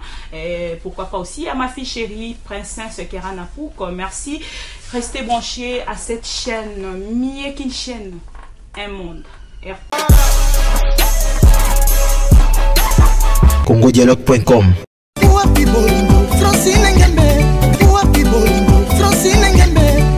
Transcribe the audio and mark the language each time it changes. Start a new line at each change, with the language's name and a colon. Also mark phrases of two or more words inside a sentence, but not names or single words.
French: Et pourquoi pas aussi à ma fille chérie, Princesse Keranapouk. Merci. Restez branchés à cette chaîne, mieux qu'une chaîne, un monde. CongoDialogue.com
Lingala: wapi bolingo Francine Ngembe wapi bolingo Francine Ngembe